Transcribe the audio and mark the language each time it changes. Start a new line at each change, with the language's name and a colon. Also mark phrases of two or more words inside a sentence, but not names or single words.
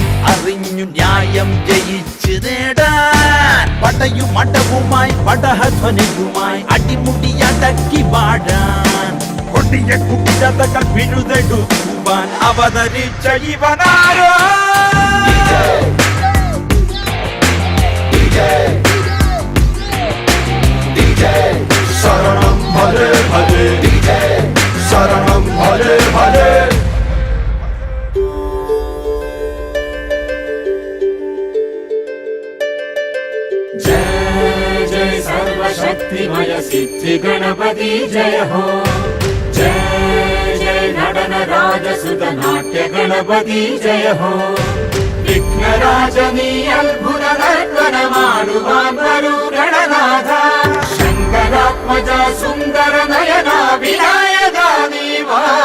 Malayalam: അറിഞ്ഞു ന്യായം ജയിച്ചു നേടാൻ പടയുമടവുമായി പടഹധ്വനിയുമായി അടിമുടിയടക്കി വാഴാൻ കൊടിയ കുട്ടിരതകൾ പിഴുതെടുക്കുവാൻ അവതരിച്ച ഇവനാരോ ശരണം ഭജേ ഭജേ ശരണം ഭജേ ഭജേ
Hindi: जय जय सर्वशक्तिमय सिद्धि गणपति जय हो जय जय
Malayalam: നടന രാജസുത നാട്യ ഗണപതി ജയ ഹോ വിഘ്നരാജ നീ അത്ഭുത നർത്തന ಮಾಡುവാൻ വരൂ ഗണനാഥ ശങ്കരാത്മജ സുന്ദര നയന വിനായക നീവാ